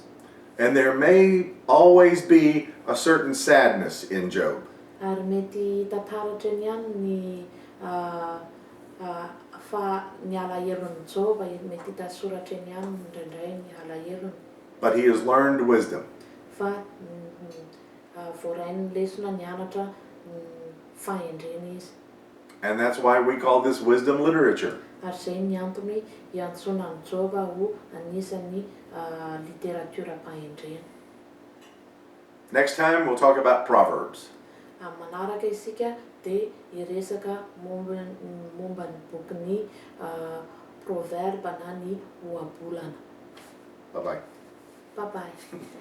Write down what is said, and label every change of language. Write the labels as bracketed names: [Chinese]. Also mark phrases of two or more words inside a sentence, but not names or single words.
[English] And there may always be a certain sadness in Job. [Malagasy] Ary mety tantaratra eny ihany ny ny alaherin'i Job, mety hitasoratra eny ihany indraindray ny alaherin'ny. [English] But he has learned wisdom. [Malagasy] Fa voarainy lesona nianatra fahendrena izy. [English] And that's why we call this wisdom literature. [Malagasy] Ary izay ny antony iantsona ny Job ho anisan'ny literaturam-pahendrena. [English] Next time we'll talk about Proverbs. [Malagasy] Manaraka isika dia hiresaka momba ny bokin'ny proverbe na ny ohabolana. [English] Bye-bye. Bye-bye.